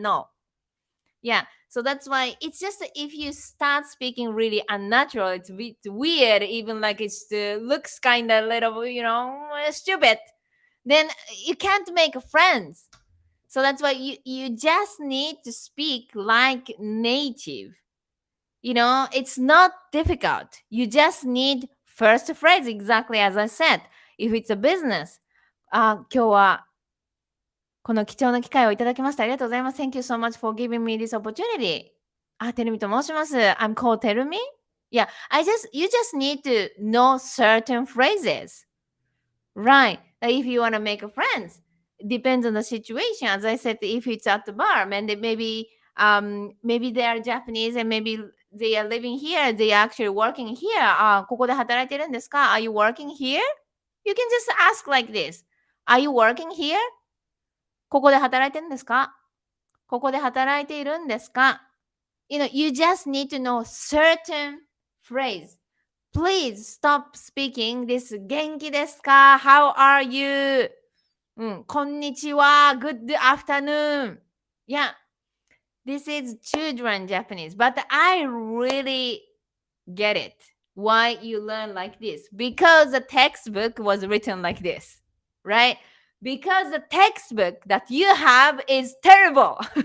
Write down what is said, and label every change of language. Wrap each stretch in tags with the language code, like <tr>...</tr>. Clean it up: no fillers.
<en>No, yeah. So that's why it's just that if you start speaking really unnatural, it's weird, even like it looks kind of little, stupid, then you can't make friends. So that's why you just need to speak like native. It's not difficult. You just need first phrase, exactly as I said. If it's a business,</en> <ja>今日はこの貴重な機会をいただきましてありがとうございます。</ja> <en>Thank you so much for giving me this opportunity.</en> <ja>てるみと申します。</ja> <en>I'm called Terumi. Yeah, you just need to know certain phrases. Right. Like if you want to make friends, depends on the situation. As I said, if it's at the bar, and maybe they are Japanese and maybe they are living here, they are actually working here.</en> <ja>ここで働いてるんですか?</ja> <en>Are you working here? You can just ask like this. Are you working here?</en> <ja>ここで働いてるんですか?ここで働いているんですか?</ja> <en>You just need to know certain phrase. Please stop speaking this</en> <ja>元気ですか?</ja> <en>How are you?</en> <ja>こんにちは</ja> <en>Good afternoon. Yeah, this is children Japanese, but I really get it. Why you learn like this? Because the textbook was written like this, right? Because the textbook that you have is terrible.</en>